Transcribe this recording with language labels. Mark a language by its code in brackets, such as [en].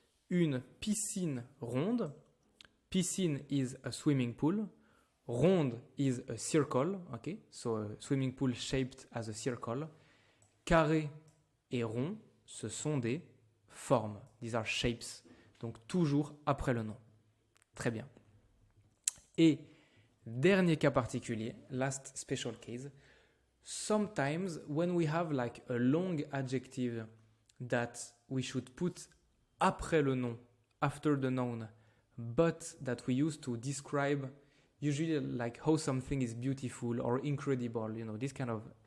[fr] Une piscine ronde, [en] piscine is a swimming pool, ronde is a circle, ok, so a swimming pool shaped as a circle. [fr] Carré et rond, ce sont des formes, [en] these are shapes, [fr] donc toujours après le nom. Très bien. Et dernier cas particulier, [en] last special case, sometimes when we have like a long adjective that we should put [fr] après le nom, [en] after the noun, but that we use to describe usually like how something is beautiful or incredible, you know, this kind of